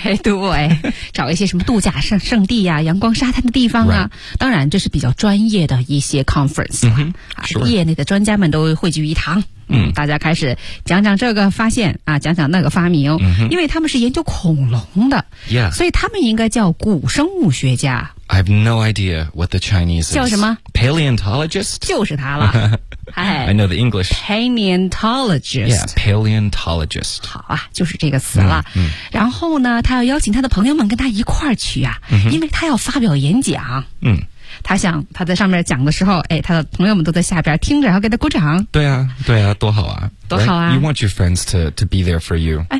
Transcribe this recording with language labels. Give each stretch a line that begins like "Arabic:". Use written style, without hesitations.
Chinese: 哎、对，找一些什么度假圣地啊，阳光沙滩的地方啊。
English: Right.
Chinese: 当然，这是比较专业的一些 conference 了、
English: mm-hmm. sure.
Chinese: 啊，业内的专家们都汇聚一堂。嗯，大家开始讲讲这个发现啊，讲讲那个发明、嗯，因为他们是研究恐龙的，
English: yeah.
Chinese: 所以他们应该叫古生物学家。
English: I have no idea what the Chinese is.
Chinese: 叫什么
English: ？Paleontologist，
Chinese: 就是他了。哎、
English: I know the English. Paleontologist， yeah， paleontologist。
Chinese: 好啊，就是这个词了。嗯嗯、然后呢，他要邀请他的朋友们跟他一块儿去啊、嗯，因为他要发表演讲。嗯。他想他在上面讲的时候，哎，他的朋友们都在下边听着，然后给他鼓掌。对啊，对啊，多好啊，多好啊！
English: Right? You want your friends to be there for you.